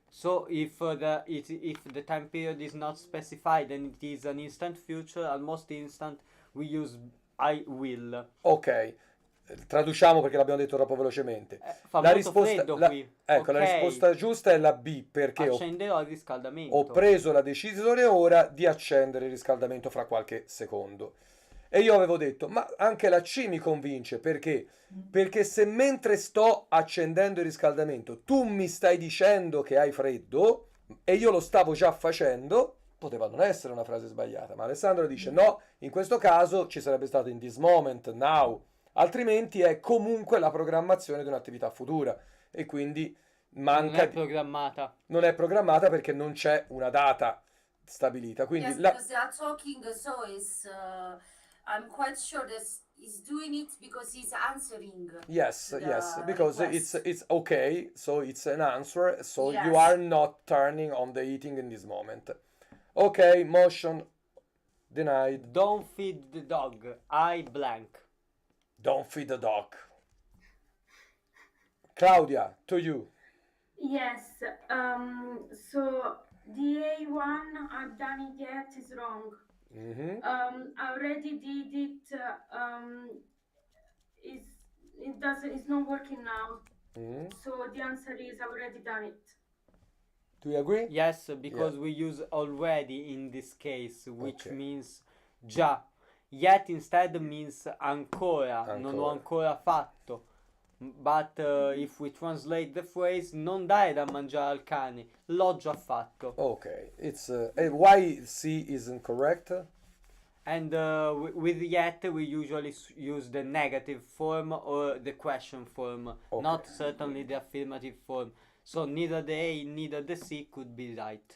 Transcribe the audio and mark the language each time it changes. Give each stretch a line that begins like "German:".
English: So if the time period is not specified and it is an instant future, almost instant, we use I will.
Italian: Ok, traduciamo perché l'abbiamo detto troppo velocemente. Fa La molto freddo qui. Ecco, la Ok. risposta giusta è la B perché Accenderò il riscaldamento. ho preso la decisione ora di accendere il riscaldamento fra qualche secondo. E io avevo detto, ma anche la C mi convince, perché? Perché se mentre sto accendendo il riscaldamento tu mi stai dicendo che hai freddo e io lo stavo già facendo, poteva non essere una frase sbagliata, ma Alessandro dice no, in questo caso ci sarebbe stato
English: in this moment, now,
Italian: altrimenti è comunque la programmazione di un'attività futura e quindi manca... Non è programmata. Non è programmata perché non c'è una data stabilita. Quindi
English: Yes, because they are talking, so it's... I'm quite sure that he's doing it because he's answering. Yes, because request. it's okay, so it's an answer, so Yes. you are not turning on the heating in this moment. Okay, motion denied. Don't feed the dog. I blank. Don't feed the dog. Claudia, to you. Yes, so the A1 I've done it yet is wrong. Mm-hmm. I already did it. It's not working now. Mm-hmm. So the answer is I've already done it. Do you agree? Yes, because we use already in this case, which Okay. means già. Yet instead means ancora.
Italian: Non ho Ancora. ancora fatto.
English: But if we translate the phrase,
Italian: non dare da mangiare al cane, l'ho già fatto.
English: Okay, it's why C isn't correct? And with yet, we usually use the negative form or the question form, not certainly the affirmative form. So neither the A, neither the C could be right.